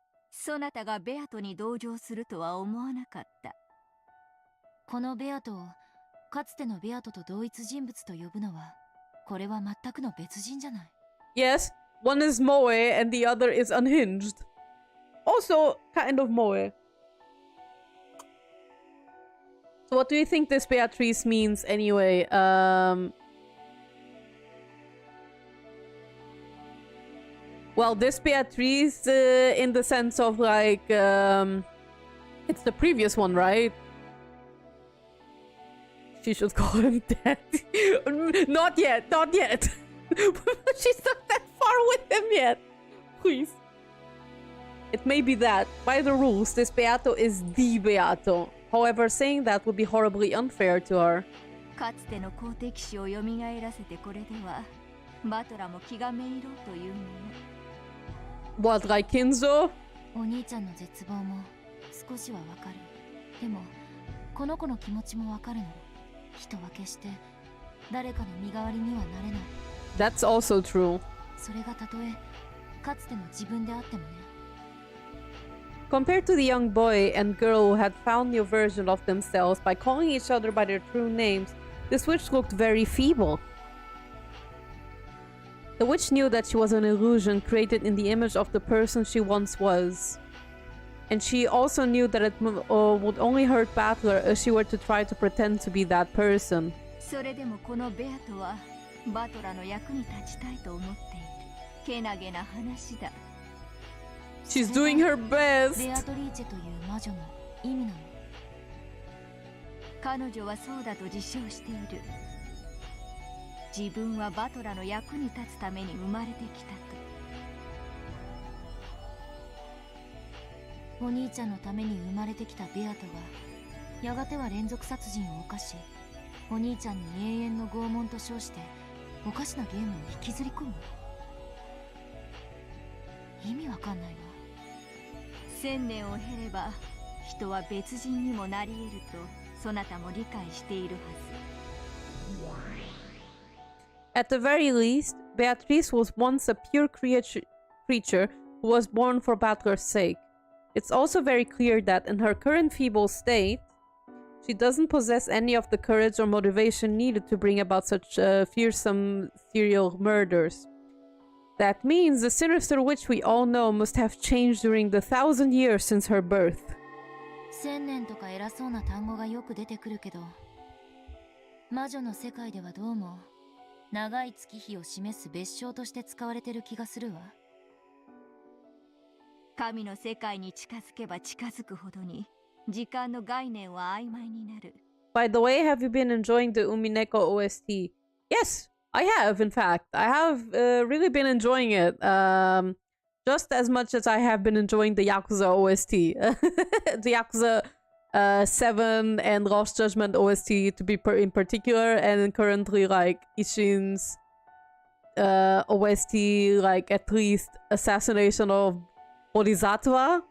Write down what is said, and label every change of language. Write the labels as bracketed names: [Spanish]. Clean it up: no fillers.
[Japanese] そなたがベアトに同情するとは思わなかった。このベアトをかつてのベアトと同一人物と呼ぶのは、これは全くの別人じゃない。 [English] Yes, one is Moe and the other is unhinged. Also, kind of Moe. So what do you think this Beatrice means anyway? Well, this Beatrice, in the sense of like, it's the previous one, right? She should call him daddy. Not yet, not yet. She's not that far with him yet. Please. It may be that. By the rules, this Beato is the Beato. However, saying that would be horribly unfair to her. [Japanese] かつての好敵視を蘇らせてこれでは、バトラも気がめいろうというもの。 [English] What, like Kinzo? [Japanese] お兄ちゃんの絶望も少しはわかる。でも、この子の気持ちもわかるの。人は決して誰かの身代わりにはなれない。 [English] That's also true. [Japanese] それがたとえかつての自分であってもね。 [English] Compared to the young boy and girl who had found new version of themselves by calling each other by their true names, this witch looked very feeble. The witch knew that she was an illusion created in the image of the person she once was. And she also knew that it would only hurt Battler if she were to try to pretend to be that person. [Japanese] それでもこのベアトはバトラの役に立ちたいと思っている。けなげな話だ。 [English] She's doing her best. [Japanese] ベアトリーチェという魔女の意味なの。彼女はそうだと自称している。自分はバトラの役に立つために生まれてきたと。お兄ちゃんのために生まれてきたベアトがやがては連続殺人を犯し、お兄ちゃんに永遠の拷問と称しておかしなゲームに引きずり込む。意味わかんないわ。1000年を経れば人は別人にもなり得るとそなたも理解しているはず。 [English] At the very least, Beatrice was once a pure creature who was born for Battler's sake. It's also very clear that in her current feeble state, she doesn't possess any of the courage or motivation needed to bring about such fearsome serial murders. That means the sinister witch we all know must have changed during the 1,000 years since her birth. [Japanese] 1000年とか偉そうな単語がよく出てくるけど、魔女の世界ではどうも長い月日を示す別称として使われてる気がするわ。神の世界に近づけば近づくほどに時間の概念は曖昧になる。 [English] By the way, have you been enjoying the Umineko OST? Yes, I have, in fact. I have really been enjoying it. Just as much as I have been enjoying the Yakuza OST. The Yakuza 7 and Lost Judgment OST to be in particular, and currently like Ishin's OST, like at least Assassination of Bodhisattva.